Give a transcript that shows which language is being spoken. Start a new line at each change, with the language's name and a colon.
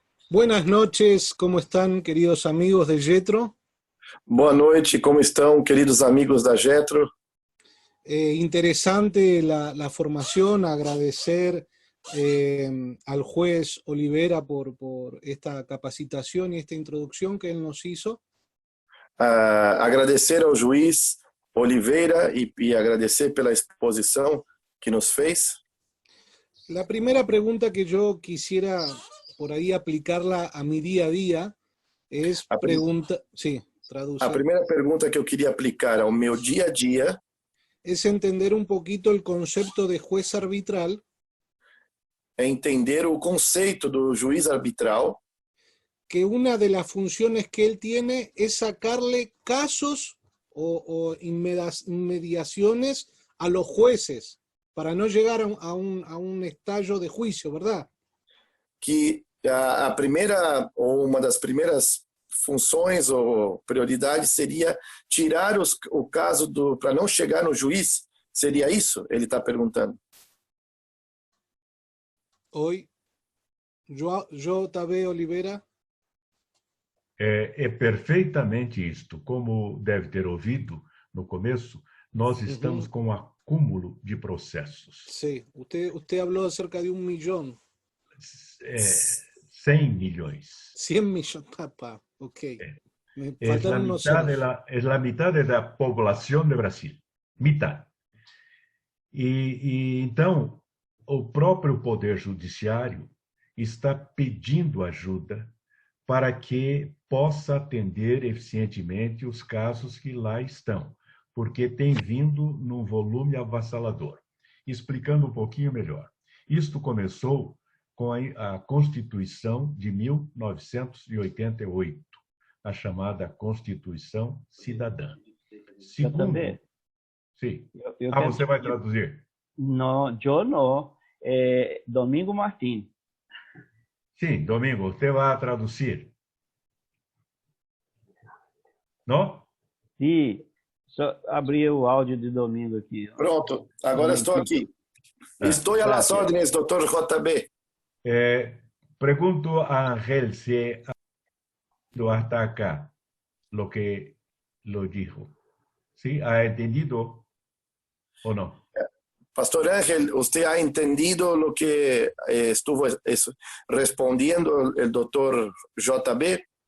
Spanish: Buenas noches, ¿cómo están, queridos amigos de Jetro?
Portuguese: Boa noite, como estão, queridos amigos da Jetro?
Spanish: Interesante la formación, agradecer al juez Olivera por esta capacitación y esta introducción que él nos hizo.
Portuguese: Agradecer ao juiz Oliveira e agradecer pela exposição que nos fez.
Spanish: La primera pregunta que yo quisiera por ahí aplicarla a mi día a día es pregunta... Sí, traducir.
Portuguese: A primeira pergunta que eu queria aplicar ao meu dia a dia
Spanish: es entender un poquito el concepto de juez arbitral.
Portuguese: É entender o conceito do juiz arbitral.
Spanish: Que una de las funciones que él tiene es sacarle casos o inmediaciones a los jueces para no llegar a un estallo de juicio, ¿verdad?
Portuguese: Que a primeira, ou uma das primeiras funções ou prioridades seria tirar o caso para não chegar no juiz? Seria isso? Ele está perguntando.
Spanish: Hoy, J.B. Oliveira.
Portuguese: É perfeitamente isto. Como deve ter ouvido no começo, nós estamos com um acúmulo de processos.
Spanish: Sí, usted habló acerca de 1 millón.
Portuguese: 100 milhões.
Spanish: 100 millones, papá, ok. Me Es faltaron unos ceros. es la mitad de la población de Brasil. Mitad.
Portuguese: Então, o próprio Poder Judiciário está pedindo ajuda para que possa atender eficientemente os casos que lá estão, porque tem vindo num volume avassalador. Explicando um pouquinho melhor. Isto começou com a Constituição de 1988, a chamada Constituição Cidadã. Segundo... Sim. Você vai traduzir? Não, eu não. Domingo Martins. Sim, Domingo, você vai traduzir. Não? Sim. Só abrir o áudio de Domingo aqui. Pronto, agora estou aqui. Estou
Spanish: a las órdenes, doutor JB. Pregunto a Ángel si hasta acá lo que lo dijo. ¿Sí? ¿Ha entendido o no? Pastor Ángel, ¿usted ha entendido lo que estuvo respondiendo el doctor JB?